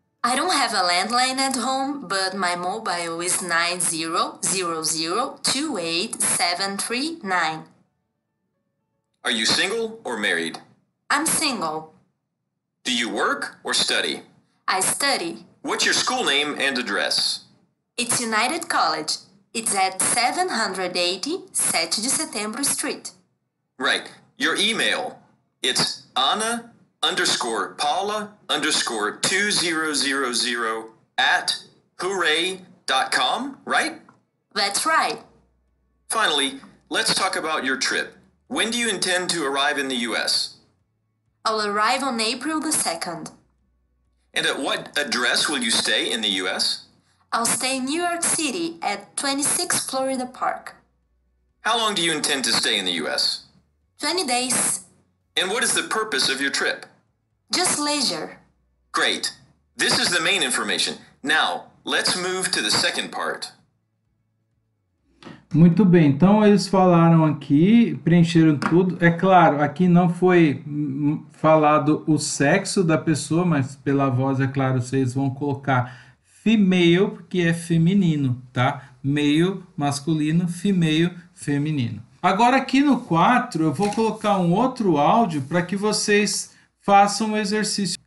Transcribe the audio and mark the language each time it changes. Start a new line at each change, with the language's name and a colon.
English: I don't have a landline at home, but my mobile is 9000287739. Are you single or married? I'm single. Do you work or study? I study. What's your school name and address? It's United College. It's at 780 7 de Setembro Street. Right. Your email. It's Ana_Paula_2000 at hooray.com, right? That's right. Finally, let's talk about your trip. When do you intend to arrive in the U.S.? I'll arrive on April the 2nd. And at what address will you stay in the U.S.? I'll stay in New York City at 26 Florida Park. How long do you intend to stay in the U.S.? 20 days. And what is the purpose of your trip? Just leisure. Great. This is the main information. Now, Let's move to the second part.
Portuguese: Muito bem, então eles falaram aqui, preencheram tudo. É claro, aqui não foi falado o sexo da pessoa, mas pela voz, é claro, vocês vão colocar female, porque é feminino, tá? Male, masculino, female, feminino. Agora aqui no 4, eu vou colocar um outro áudio para que vocês façam o exercício.